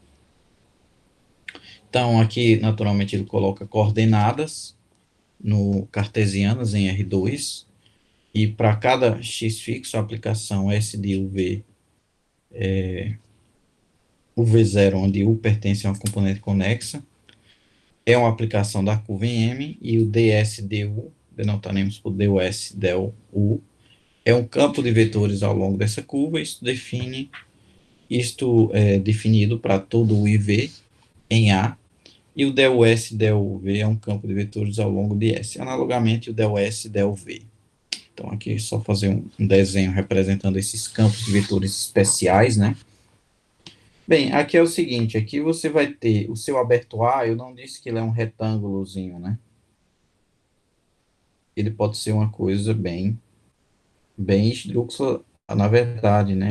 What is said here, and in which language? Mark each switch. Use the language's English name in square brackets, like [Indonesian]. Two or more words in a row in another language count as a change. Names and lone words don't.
[Portuguese] Então, aqui, naturalmente, ele coloca coordenadas no cartesianas em R2, e para cada x fixo, a aplicação S de UV, UV0, onde U pertence a uma componente conexa, é uma aplicação da curva em M, e o ds/du, denotaremos por dus del U, é um campo de vetores ao longo dessa curva. Isto é definido para todo o IV em A, e o del S del V é um campo de vetores ao longo de S. Analogamente, o del S del V. Então, aqui é só fazer um desenho representando esses campos de vetores especiais, né? Bem, aqui é o seguinte, aqui você vai ter o seu aberto A, eu não disse que ele é um retângulozinho, né? Ele pode ser uma coisa bem esdrúxula, na verdade, né?